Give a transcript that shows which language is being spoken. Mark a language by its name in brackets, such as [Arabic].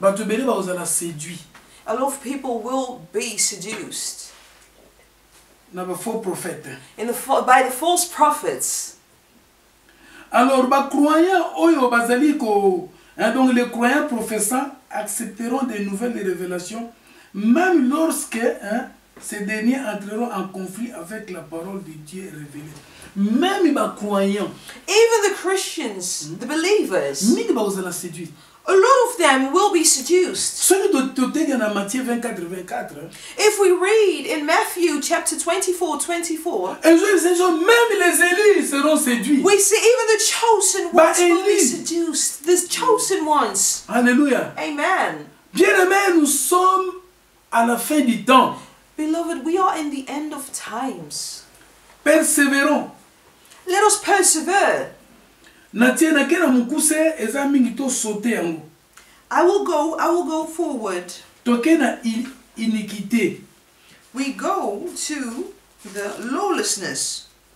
[English] A lot of people will be seduced by the false prophets. [French] Alors, donc les croyants professants accepteront des nouvelles révélations même lorsque ces derniers entreront en conflit avec la parole de Dieu révélée. Même les croyants, [English] even the Christians, the believers, a lot of them will be seduced. If we read in Matthew chapter 24, we see even the chosen ones will be seduced. The chosen ones. Alléluia. Amen. [French] Bien-aimés, nous sommes à la fin du temps. [English] Beloved, we are in the end of times. [French] Persévérons. [English] Let us persevere. I will go forward. We go to the lawlessness.